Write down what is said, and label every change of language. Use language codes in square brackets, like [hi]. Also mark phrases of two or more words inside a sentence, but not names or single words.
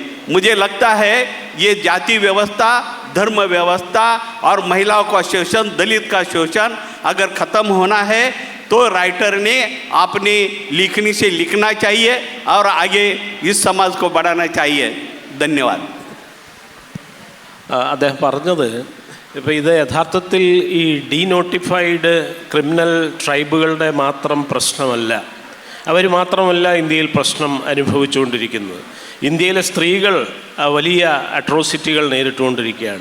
[hi] मुझे लगता है ये जाति व्यवस्था, धर्म व्यवस्था और महिलाओं का शोषण, दलित का शोषण अगर ख़त्म होना है तो राइटर ने अपनी लिखनी से लिखना चाहिए और आगे इस समाज को बढ़ाना चाहिए। धन्यवाद। [ml] അദ്ദേഹം പറഞ്ഞത് ഇപ്പോൾ ഇത് യഥാർത്ഥത്തിൽ ഈ [en] denotified criminal [ml] ട്രൈബുകളുടെ മാത്രം പ്രശ്നമല്ല. അവർ മാത്രമല്ല ഇന്ത്യയിൽ പ്രശ്നം അനുഭവിച്ചുകൊണ്ടിരിക്കുന്നത്. ഇന്ത്യയിലെ സ്ത്രീകൾ വലിയ അട്രോസിറ്റികൾ നേരിട്ടുകൊണ്ടിരിക്കുകയാണ്.